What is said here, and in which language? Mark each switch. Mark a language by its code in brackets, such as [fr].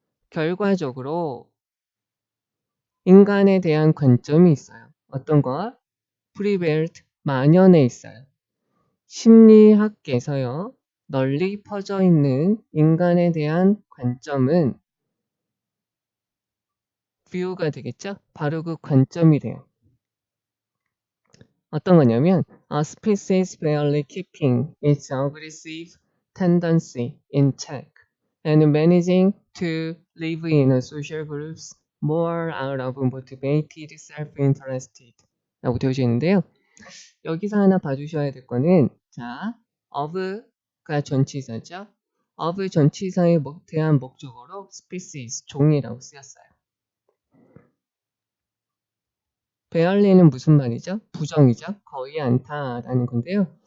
[ko] 결과적으로 인간에 대한 관점이 있어요. 어떤 거? prevailed, 만연해 있어요. 심리학계에서요. 널리 퍼져 있는 인간에 대한 관점은 view가 되겠죠? 바로 그 관점이래요. [en] 어떤 거냐면 A species barely keeping its aggressive tendency in check and managing to live in a social groups more out of motivated self-interested [ko] 라고 되어져 있는데요. 여기서 하나 봐주셔야 될 거는 자, of가 전치사죠. of 전치사에 대한 목적어로 species, 종이라고 쓰였어요. barely는 무슨 말이죠? 부정이죠. 거의 않다라는 건데요.